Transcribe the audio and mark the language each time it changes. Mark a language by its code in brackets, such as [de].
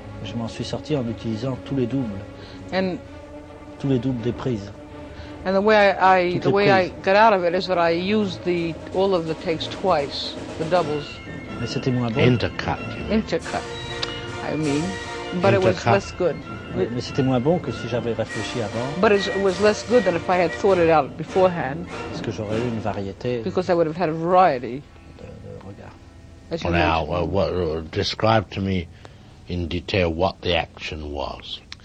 [fr] Je m'en suis sorti en utilisant tous les doubles. [en] And [fr] tous les doubles des prises. [en] And the way I got out of it is that I used all of the takes twice, the doubles. [fr] Mais c'était moins bon. [en] Intercut. Intercut. I mean, but intercut. It was less good. [fr] Mais c'était moins bon que si j'avais réfléchi avant. [en] But it was less good than if I had thought it out beforehand. [fr] Parce que j'aurais eu une variété. [en] Because I would have had a variety. [fr] De regard. [en] Well, now, describe to me in detail what the action was.